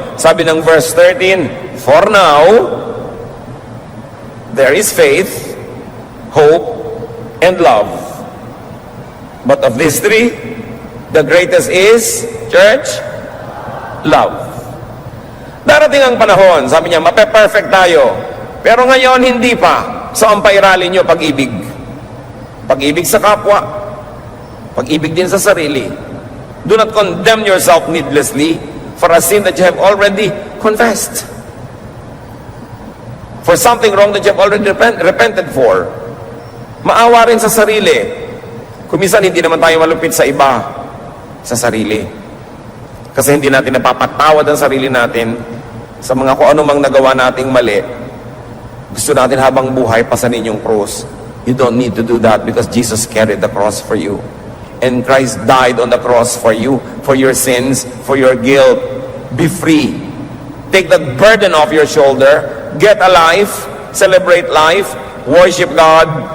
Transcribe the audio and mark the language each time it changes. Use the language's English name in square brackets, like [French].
[Filipino] Sabi ng [English] verse 13, for now, there is faith, hope, and love. But of these three, the greatest is, church, love. [Filipino] Darating ang panahon, sabi niya, mape-perfect tayo. Pero ngayon, hindi pa. So, ang pairali nyo, pag-ibig. Pag-ibig sa kapwa. Pag-ibig din sa sarili. [English] Do not condemn yourself needlessly for a sin that you have already confessed. For something wrong that you have already repented for. [Filipino] Maawa rin sa sarili. Kuminsan, hindi naman tayo malupit sa iba. Sa sarili. Kasi hindi natin napapatawad ang sarili natin sa mga kung anumang nagawa nating mali. Gusto natin habang buhay pasanin yung cross. [English] You don't need to do that because Jesus carried the cross for you. And Christ died on the cross for you, for your sins, for your guilt. Be free. Take that burden off your shoulder. Get a life. Celebrate life. Worship God.